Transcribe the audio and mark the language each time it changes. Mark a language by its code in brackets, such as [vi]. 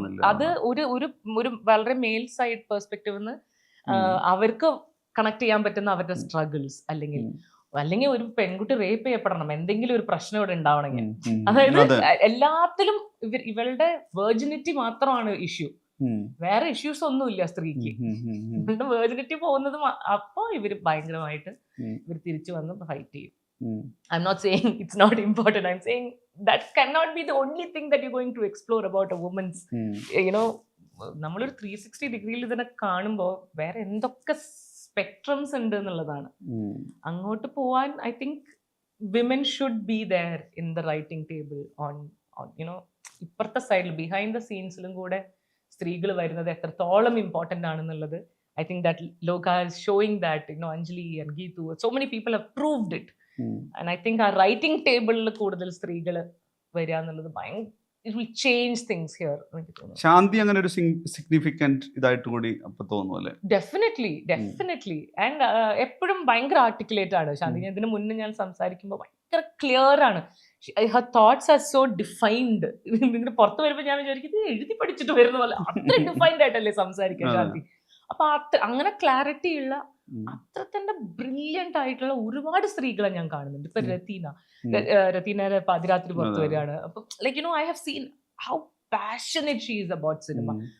[ml] അത് ഒരു വളരെ മെയിൽ സൈഡ് പെർസ്പെക്റ്റീവ് അവർക്ക് കണക്ട് ചെയ്യാൻ പറ്റുന്ന അവരുടെ സ്ട്രഗിൾസ്, അല്ലെങ്കിൽ ഒരു പെൺകുട്ടി റേപ്പ് ചെയ്യപ്പെടണം, എന്തെങ്കിലും ഒരു പ്രശ്നം ഇവിടെ ഉണ്ടാവണമെങ്കിൽ, അതായത് എല്ലാത്തിലും ഇവളുടെ വെർജിനിറ്റി മാത്രമാണ് ഇഷ്യൂ, വേറെ ഇഷ്യൂസ് ഒന്നുമില്ല സ്ത്രീക്ക്. ഇവളുടെ വെർജിനിറ്റി പോകുന്നത് അപ്പൊ ഇവര് ഭയങ്കരമായിട്ട് ഇവർ തിരിച്ചു വന്ന് ഫൈറ്റ് ചെയ്യും. [en] I'm not saying it's not important. I'm saying that cannot be the only thing that you're going to explore about a woman's, you know, [ml] നമ്മളൊരു 360 ഡിഗ്രിയിൽ ഇതിനെ കാണുമ്പോൾ വേറെ എന്തൊക്കെ സ്പെക്ട്രംസ് ഉണ്ട് എന്നുള്ളതാണ്. അങ്ങോട്ട് പോവാൻ [en] I think women should be there in the writing table, on you know, [ml] ഇപ്പുറത്തെ സൈഡിൽ ബിഹൈൻഡ് ദ സീൻസിലും കൂടെ സ്ത്രീകൾ വരുന്നത് എത്രത്തോളം ഇമ്പോർട്ടൻ്റ് ആണെന്നുള്ളത്. [en] I think that Loka is showing that, you know, Anjali and Geetu, so many people have proved it. And I think our writing table [ml] കൂടുതൽ സ്ത്രീകൾ വരിക എന്നുള്ളത് [en] it will change things here. [ml] ശാന്തി അങ്ങനെ ഒരു സിഗ്നിഫിക്കന്റ് ഇതായിട്ട് കൂടി അപ്പൊ തോന്നുന്നു. [en] Definitely. [ml] ആൻഡ് എപ്പോഴും ഭയങ്കര ആർട്ടിക്കുലേറ്റ് ആണ് ശാന്തി. ഇതിന് മുന്നേ ഞാൻ സംസാരിക്കുമ്പോൾ ഭയങ്കര ക്ലിയർ ആണ്. [en] her thoughts are so defined. [ml] ഇതിന് പുറത്ത് വരുമ്പോൾ ഞാൻ വിചാരിക്കും ഇത് എഴുതി പഠിച്ചിട്ട് വരുന്ന പോലെ അത്ര ഡിഫൈൻഡ് ആയിട്ടല്ലേ സംസാരിക്കുക ശാന്തി. അപ്പൊ അങ്ങനെ ക്ലാരിറ്റി ഉള്ള, അത്ര തന്നെ ബ്രില്യന്റ് ആയിട്ടുള്ള ഒരുപാട് സ്ത്രീകളെ ഞാൻ കാണുന്നുണ്ട്. ഇപ്പൊ രതീനയുടെ പാതിരാത്രി പുറത്ത് വരികയാണ്. അപ്പൊ [en] Like you know, I have seen how passionate she is about cinema.